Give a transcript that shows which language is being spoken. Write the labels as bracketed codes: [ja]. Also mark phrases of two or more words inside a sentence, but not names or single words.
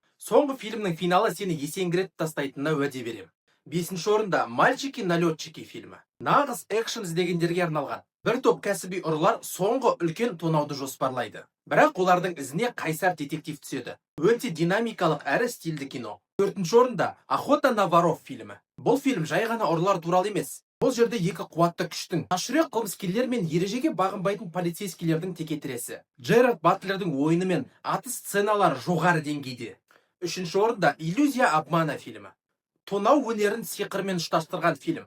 [kk] Соңғы фильмнің финалы сені есеңгіретіп тастайтынына уәде берем. 5-ші орында «Мальчики-налетчики» фильмі. Нағыз экшн іздегендерге арналған. Бір топ кәсіби ұрылар соңғы үлкен тонауды жоспарлайды. Бірақ олардың ізіне қайсар детектив түседі. Өте динамикалық әрі стильді кино. 4-ші орында «Охота на воров» фильмі. Бұл фильм жай ғана ұрылар туралы емес. Бұл жерде екі қуатты күштің, ашырек қылмыскерлер мен ережеге бағынбайтын полицейскилердің текетіресі. Джерард Батлердің ойыны мен атыс сценалары жоғары деңгейде. 3-ші орында «Иллюзия обмана» фильмі. Тонау өнерін сиқырмен ұштастырған фильм.